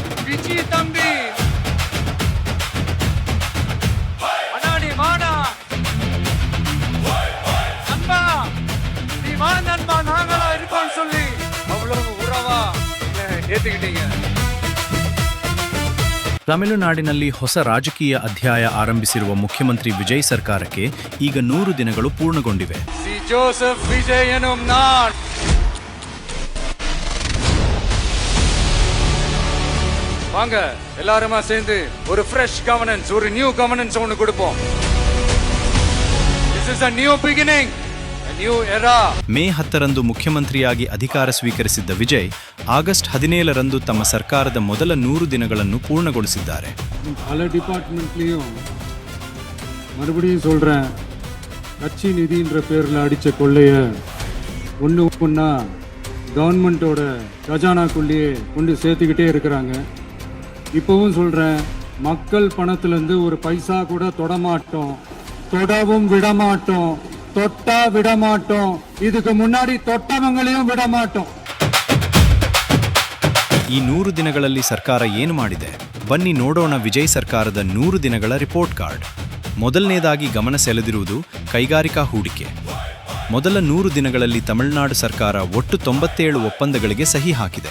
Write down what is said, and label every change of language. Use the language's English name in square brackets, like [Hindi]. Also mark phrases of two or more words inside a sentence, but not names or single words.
[Tamil] விஜி தம்பி அண்ணாடி வாடா நண்பா நீ வா நண்பா நாங்களா இருக்கோம்னு சொல்லி அவ்வளவு உறவா ஏத்துக்கிட்டீங்க. [Kannada] ತಮಿಳುನಾಡಿನಲ್ಲಿ ಹೊಸ ರಾಜಕೀಯ ಅಧ್ಯಾಯ ಆರಂಭಿಸಿರುವ ಮುಖ್ಯಮಂತ್ರಿ ವಿಜಯ್ ಸರ್ಕಾರಕ್ಕೆ ಈಗ 100 ದಿನಗಳು ಪೂರ್ಣಗೊಂಡಿವೆ. [Tamil] சி ஜோசப் விஜய் என்னும் நான் வாங்க எல்லாருமா சேர்ந்து ஒரு [English] fresh governance, [Tamil] ஒரு [English] new governance [Tamil] ஒன்னு கொடுப்போம். [English] This is a new beginning, a new era. [Kannada] ಮೇ 10ರಂದು ಮುಖ್ಯಮಂತ್ರಿಯಾಗಿ ಅಧಿಕಾರ ಸ್ವೀಕರಿಸಿದ್ದ ವಿಜಯ್ ಆಗಸ್ಟ್ 17ರಂದು ತಮ್ಮ ಸರ್ಕಾರದ ಮೊದಲ 100 ದಿನಗಳನ್ನು ಪೂರ್ಣಗೊಳಿಸಿದ್ದಾರೆ. [Tamil] பல டிபார்ட்மெண்ட்லேயும் மறுபடியும் சொல்கிறேன், கட்சி நிதின்ற பேரில் அடித்த கொள்ளைய ஒன்றா கவர்மெண்ட்டோட கஜானாக்குள்ளேயே கொண்டு சேர்த்துக்கிட்டே இருக்கிறாங்க. இப்போவும் சொல்கிறேன், மக்கள் பணத்துலேருந்து ஒரு பைசா கூட தொடமாட்டோம், தொடவும் விடமாட்டோம், தொட்டா விடமாட்டோம், இதுக்கு முன்னாடி தொட்டவங்களையும் விடமாட்டோம். [Kannada] ಈ 100 ದಿನಗಳಲ್ಲಿ ಸರ್ಕಾರ ಏನು ಮಾಡಿದೆ? ಬನ್ನಿ ನೋಡೋಣ ವಿಜಯ್ ಸರ್ಕಾರದ 100 ದಿನಗಳ [English] report card. [Kannada] ಮೊದಲನೇದಾಗಿ ಗಮನ ಸೆಳೆದಿರುವುದು ಕೈಗಾರಿಕಾ ಹೂಡಿಕೆ. ಮೊದಲ 100 ದಿನಗಳಲ್ಲಿ ತಮಿಳುನಾಡು ಸರ್ಕಾರ ಒಟ್ಟು 97 ಒಪ್ಪಂದಗಳಿಗೆ ಸಹಿ ಹಾಕಿದೆ.